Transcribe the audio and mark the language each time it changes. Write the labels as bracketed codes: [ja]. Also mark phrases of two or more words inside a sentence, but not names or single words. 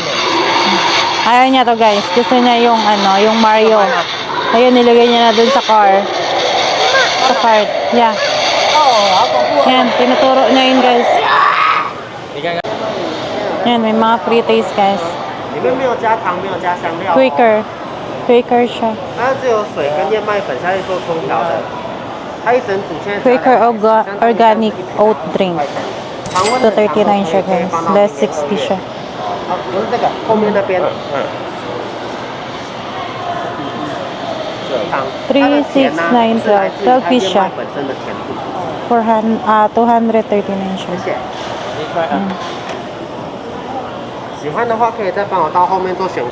[tl] Ayaw niya to, guys. Gusto niya yung yung Mario. Ayun, nilagay niya na dun sa car. Sa cart. Yeah. Yan, tinuturo niya yun, guys. [zh] 你看看。 [tl] Yan, may mga free taste, guys. [zh] 里面没有加糖，没有加香料、哦。 [tl] Quaker siya. [zh] 它是有水跟燕麦粉下去做冲调的。它一整组现在 Quaker Organic Oat Drink. 常温的 [tl] 239 siya, guys. Less 60 siya. [zh] 啊，不是这个，后面那边。糖。 [tl] 36912 12 piece siya. [zh] 本身的甜度。 [tl] 239 siya. [zh] 谢谢。你 try 啊。喜欢的话可以再帮我到后面做选。